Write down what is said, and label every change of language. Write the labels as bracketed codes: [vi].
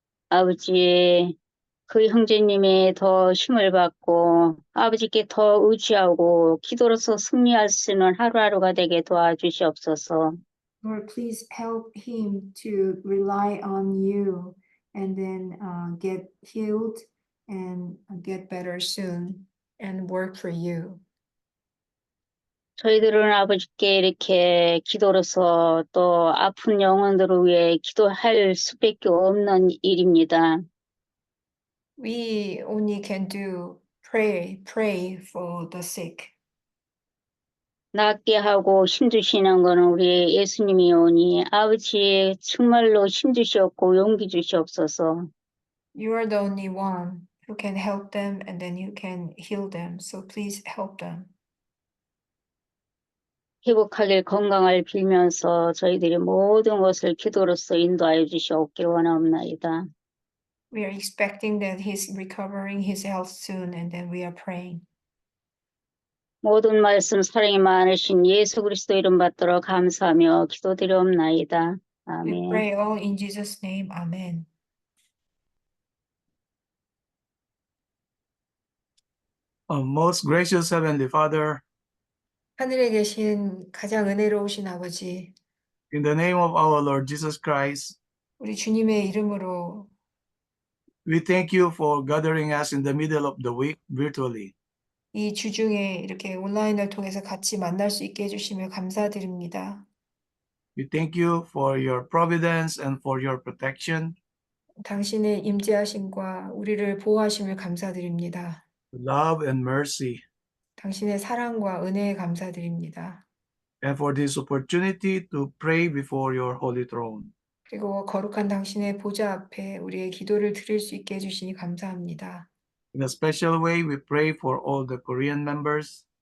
[ko] 아버지, 그 형제님이 더 힘을 받고 아버지께 더 의지하고 기도로서 승리할 수 있는 하루하루가 되게 도와주시옵소서. [en] Lord, please help him to rely on you and then get healed and get better soon and work for you. [ko] 저희들은 아버지께 이렇게 기도로서 또 아픈 영혼들을 위해 기도할 수밖에 없는 일입니다. [en] We only can do pray for the sick. [ko] 낫게 하고 힘주시는 거는 우리 예수님이오니 아버지 정말로 힘주시옵고 용기 주시옵소서. [en] You are the only one who can help them and then you can heal them. So please help them. [ko] 회복하길 건강을 빌면서 저희들이 모든 것을 기도로서 인도하여 주시옵길 원하옵나이다. [en] We are expecting that he's recovering his health soon and then we are praying. [ko] 모든 말씀 사랑이 많으신 예수 그리스도 이름 받들어 감사하며 기도드리옵나이다. [en] We [ko] 아멘. [en] pray all in Jesus' name. Amen. Most gracious Heavenly Father, [ko] 하늘에 계신 가장 은혜로우신 아버지, [en] in the name of our Lord Jesus Christ, [ko] 우리 주님의 이름으로 [en] we thank you for gathering us in the middle of the week virtually. [ko] 이 주중에 이렇게 온라인을 통해서 같이 만날 수 있게 해주시며 감사드립니다. [en] We thank you for your providence and for your protection, [ko] 당신의 임재하심과 우리를 보호하심을 감사드립니다. [en] love and mercy, [ko] 당신의 사랑과 은혜에 감사드립니다. [en] and for this opportunity to pray before your holy throne. [ko] 그리고 거룩한 당신의 보좌 앞에 우리의 기도를 드릴 수 있게 해주시니 감사합니다. [en] In a special way, we pray for all the Korean members